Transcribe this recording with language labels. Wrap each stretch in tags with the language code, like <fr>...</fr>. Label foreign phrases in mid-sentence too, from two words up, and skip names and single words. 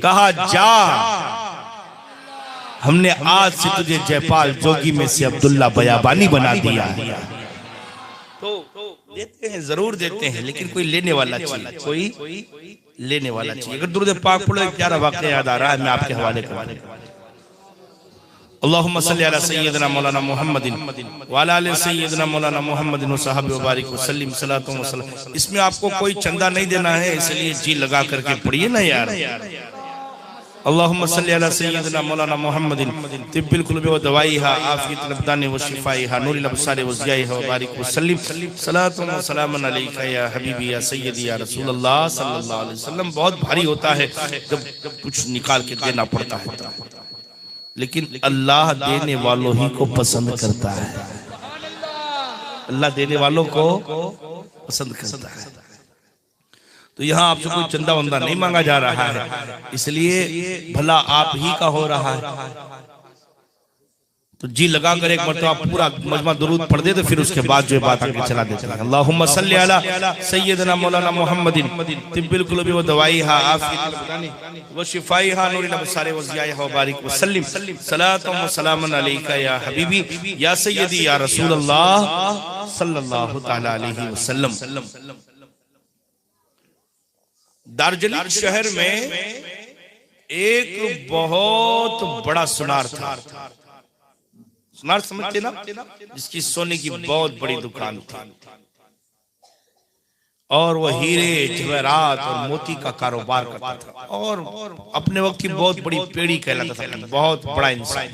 <hi>कहा जा, हमने आज से तुझे जयपाल जोगी में से अब्दुल्ला बयाबानी बना दिया। तो देते हैं, जरूर देते हैं, लेकिन कोई लेने वाला चाहिए, कोई लेने वाला चाहिए। अगर दुरूद पाक पढ़ो, एक प्यारा वाक़या याद आ रहा है, मैं आपके हवाले कर रहा हूं।</hi> <ar>اللهم صل على سيدنا مولانا محمد وعلى آل سيدنا مولانا محمد وصحبه وبارك وسلم صلاة وسلام.</ar> <hi>इसमें आपको कोई चंदा नहीं देना है, इसलिए जी लगा करके पढ़िए ना यार।</hi> <ar>اللهم صل على سيدنا مولانا محمد طب القلوب ودوائها عافية الأبدان وشفائها نور الأبصار وضيائها وبارك وسلم صلاة وسلاما عليك يا حبيبي يا سيدي يا رسول الله صلى الله عليه وسلم.</ar> <hi>बहुत भारी होता है जब कुछ निकाल के देना पड़ता है, लेकिन अल्लाह देने वालों ही को पसंद करता है। अल्लाह देने वालों को पसंद करता है। तो यहाँ आपसे कोई चंदा वंदा नहीं मांगा जा रहा है, इसलिए भला आप ही का हो रहा है। तो जी लगा कर एक मरतबा पूरा मजमा दुरूद पढ़ दे, तो फिर उसके बाद जो बात आगे चला देते हैं।</hi> <ar>اللهم صل على سيدنا مولانا محمد طب القلوب ودوائها عافية الأبدان وشفائها نور الأبصار وضيائها وبارك وسلم صلاة وسلاما عليك يا حبيبي يا سيدي يا رسول الله صلى الله تعالى عليه وسلم.</ar> <hi>दार्जिलिंग शहर में एक बहुत बड़ा सुनार था। सुनार समझते ना, जिसकी सोने की बहुत बड़ी दुकान थी, और वह हीरे जवाहरात और मोती का कारोबार करता था, और अपने वक्त की बहुत बड़ी पेड़ी कहलाता था, बहुत बड़ा इंसान।</hi>